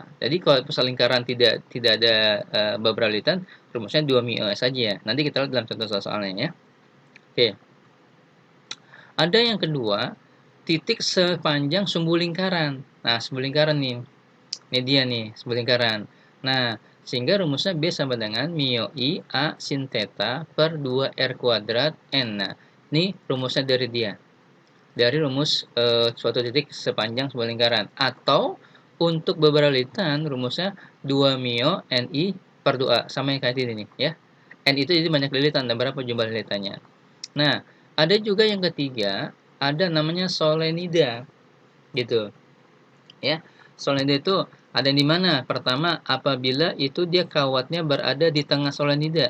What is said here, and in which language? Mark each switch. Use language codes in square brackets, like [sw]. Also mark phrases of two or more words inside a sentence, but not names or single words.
[id] Jadi kalau pusat lingkaran tidak ada beberapa lilitan, rumusnya 2 mio saja ya. Nanti kita lihat dalam contoh soalnya ya. Oke. Ada yang kedua, titik sepanjang sumbu lingkaran. Nah, sumbu lingkaran nih. Ini dia nih, sumbu lingkaran. Nah, sehingga rumusnya B sama dengan mio I A sin theta per 2R kuadrat N. Nah, ini rumusnya dari dia. Dari rumus suatu titik sepanjang sebuah lingkaran. Atau untuk beberapa lilitan rumusnya 2 mio NI per 2A. Sama yang kayak ini nih ya. N itu jadi banyak lilitan dan berapa jumlah lilitannya. Nah, ada juga yang ketiga, ada namanya solenida. Gitu. Ya. Solenida itu ada di mana? Pertama, apabila itu dia kawatnya berada di tengah solenida.